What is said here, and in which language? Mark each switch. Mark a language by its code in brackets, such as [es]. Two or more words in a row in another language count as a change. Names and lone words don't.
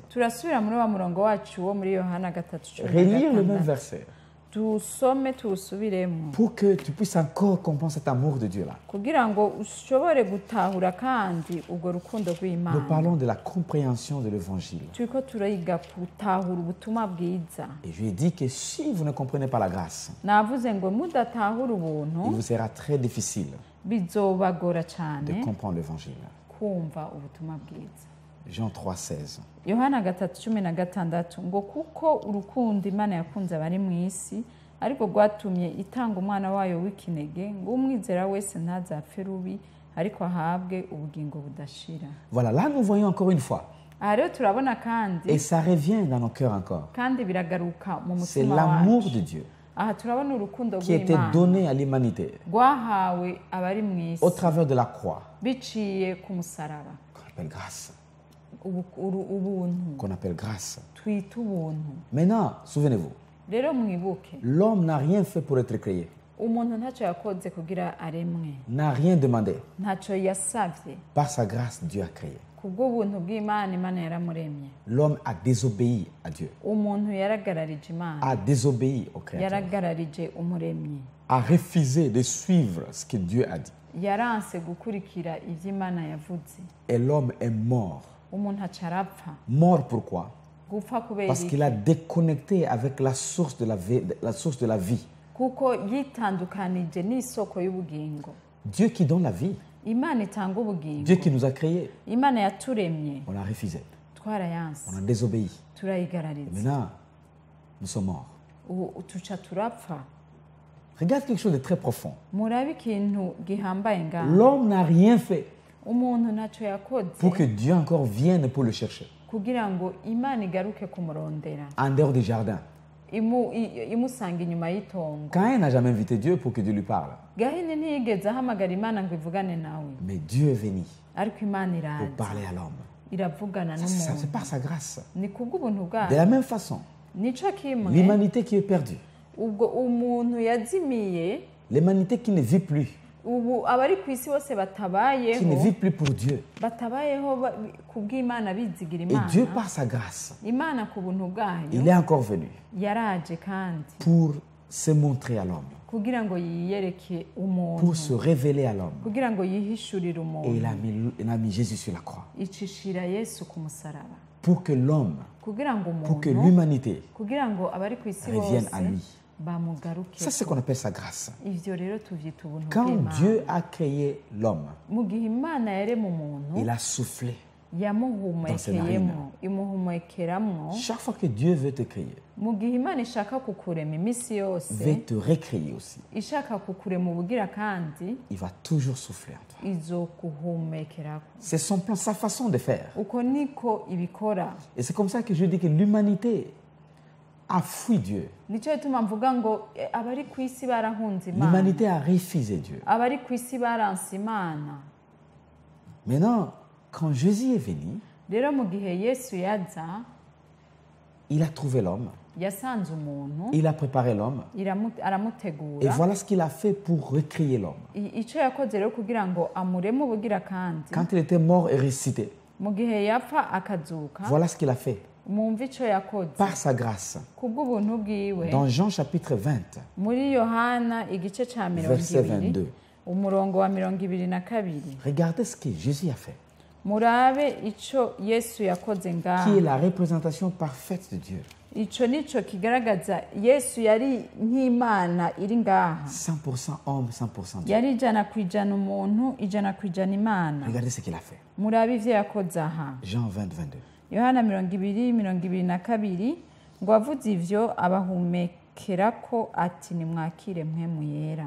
[rn] Turasubira muri wa murongo wacu wo muri Yohana 3:16. [fr] Relire le même verset [rn] Tusome tuwusubiremo [fr] pour que tu puisses encore comprendre cet amour de Dieu-là. [rn] kugira ngo ushobore gutahura kandi ubwo rukundo [fr] Nous [rn] rw'Imana. [fr] parlons de la compréhension de l'évangile. [rn] Turiko turiga gutahura ubutumwa bwiza. [fr] Et je lui ai dit que si vous ne comprenez pas la grâce, [rn] Navuze ngo mudatahura [fr] il [rn] ubuntu [fr] vous sera très difficile [rn] bizobagora [fr] de [rn] cyane [fr] comprendre l'évangile. [rn] kumva ubutumwa bwiza. [fr] Jean 3,16. [rn] Yohana 3:16 ngo kuko urukundo Imana yakunze abari mu isi ariko rwatumye itanga umwana wayo w'ikinege ngo umwizera wese ntazapfe rubi ariko ahabwe ubugingo budashira. [fr] Voilà, là nous voyons encore une fois. [rn] Aha rero turabona kandi [fr] Et ça revient dans nos cœurs encore. [rn] kandi biragaruka mu [fr] C'est [rn] mutima [fr] l'amour [rn] wacu. [fr] de Dieu [rn] Aha turabona urukundo [fr] qui était [rn] rw'Imana [fr] donné à l'humanité [rn] rwahawe abari mu isi [fr] au travers de la croix, [rn] biciye ku musaraba. [fr] qu'on appelle grâce. [rn] Ubuntu [fr] Qu'on appelle grâce. [rn] twita ubuntu. [fr] Maintenant, souvenez-vous, [rn] Rero mwibuke [fr] l'homme n'a rien fait pour être créé, [rn] umuntu ntacyo yakoze kugira aremwe, [fr] n'a rien demandé. [rn] ntacyo yasavye. [fr] Par sa grâce, Dieu a créé. [rn] Kubw'ubuntu bw'Imana, Imana yaramuremye. [fr] L'homme a désobéi à Dieu, [rn] Umuntu yaragararije Imana, [fr] a désobéi au Créateur, [rn] yaragararije umuremyi, [fr] a refusé de suivre ce que Dieu a dit. [rn] yaranse gukurikira ivyo Imana yavuze. [fr] Et l'homme est mort. [rn] Umuntu aca arapfa. [fr] Mort pourquoi? [rn] Gupfa kubera [fr] Parce [rn] iki? [fr] qu'il a déconnecté avec la source de la vie. [rn] Kuko yitandukanije n'isoko y'ubugingo. [fr] Dieu qui donne la vie. [rn] Imana itanga ubugingo. [fr] Dieu qui nous a créés. [rn] Imana yaturemye. [fr] On a refusé. [rn] Twarayanse. [fr] On a désobéi. [rn] Turayigarariza. [fr] Maintenant, nous sommes morts. [rn] Tuca turapfa. [fr] Regarde quelque chose de très profond. [rn] Murabe ikintu gihambaye ngaha. [fr] L'homme n'a rien fait [rn] Umuntu ntacyo yakoze [fr] pour que Dieu encore vienne pour le chercher. [rn] kugira ngo Imana igaruke kumurondera. [fr] En dehors du jardin. [rn] Imusanga inyuma y'itongo. [fr] Caïn n'a jamais invité Dieu pour que Dieu lui parle. [rn] Gahini ntiyigeze ahamagara Imana ngo ivugane nawe. [fr] Mais Dieu est venu [rn] Ariko Imana [fr] pour [rn] iraza [fr] parler à l'homme. [rn] iravugana [fr] C'est [rn] n'umuntu. [fr] par sa grâce. [rn] Ni kubw'ubuntu [fr] De [rn] bwayo. [fr] la même façon, [rn] Nico kimwe [fr] l'humanité qui est perdue, [rn] ubwo umuntu yazimiye [fr] l'humanité qui ne vit plus, [rn] ubu abari ku isi bose [fr] qui ne [rn] batabayeho [fr] vit plus pour Dieu. [rn] kubw'Imana bizigira [fr] Et Dieu, [rn] Imana. [fr] par sa grâce, [rn] Imana ku buntu bwayo [fr] il est encore venu [rn] yaraje kandi [fr] pour se montrer à l'homme, [rn] kugira ngo yiyereke [fr] pour [rn] umuntu [fr] se révéler à l'homme. [rn] kugira ngo yihishurire [fr] Et [rn] umuntu [fr] il a mis Jésus sur la croix. [rn] icishira Yesu ku musaraba [fr] Pour que l'homme, [rn] kugira ngo [fr] pour que [rn] umuntu [fr] l'humanité [rn] kugira ngo abari ku isi [fr] revienne [rn] bose [fr] à lui. [rn] bamugaruke. [fr] Ça, c'est ce qu'on appelle sa grâce. [rn] Ivyo rero tuvyita ubuntu [fr] Quand [rn] bw'Imana. [fr] Dieu a créé l'homme, [rn] Mu gihe Imana yarema umuntu [fr] il a soufflé. [rn] yamuhumekeyemo imuhumekeramwo. [fr] Chaque fois que Dieu veut te créer, [rn] Mu gihe Imana ishaka kukurema iminsi yose [fr] veut te recréer aussi, [rn] ishaka kukurema ubugira kandi [fr] il va toujours souffler en toi. [rn] izokuhumekerako. [fr] C'est son plan, sa façon de faire. [rn] Uko niko ibikora. [fr] Et c'est comme ça que je dis que l'humanité a fui Dieu. [rn] Nico gituma mvuga ngo abari ku isi barahunze Imana. [fr] L'humanité a refusé Dieu. [rn] Abari ku isi baranse Imana. [fr] Maintenant, quand Jésus est venu, [rn] Rero mu gihe Yesu yaza [fr] il a trouvé l'homme, [rn] yasanze umuntu [fr] il a préparé l'homme, et [rn] aramutegura. [fr] voilà ce qu'il a fait pour recréer l'homme. [rn] Ico yakoze rero kugira ngo amureme ubugira kandi [fr] Quand il était mort et ressuscité, [rn] mu gihe yapfa akazuka. [fr] voilà ce qu'il a fait. [rn] Mwumva ico yakoze [fr] Par sa grâce. [rn] kubw'ubuntu bwiwe. [fr] Dans Jean chapitre 20, [rn] Muri Yohana igice ca [fr] verset 20 22, [rn] umurongo wa 22. [fr] regardez ce que Jésus a fait, [rn] Murabe ico Yesu yakoze [fr] qui est [rn] ngaha. [fr] la représentation parfaite de Dieu. [rn] Ico nico kigaragaza Yesu yari nk'Imana iri ngaha. [fr] 100% homme, 100% Dieu. [rn] Yari 100% umuntu 100% Imana. [fr] Regardez ce qu'il a fait. [rn] Murabe ivyo yakoze aha. [fr] Jean 20, 22. [rn] Yohana 20:22 ngo avuze ivyo abahumekerako ati nimwakire mpwemu yera.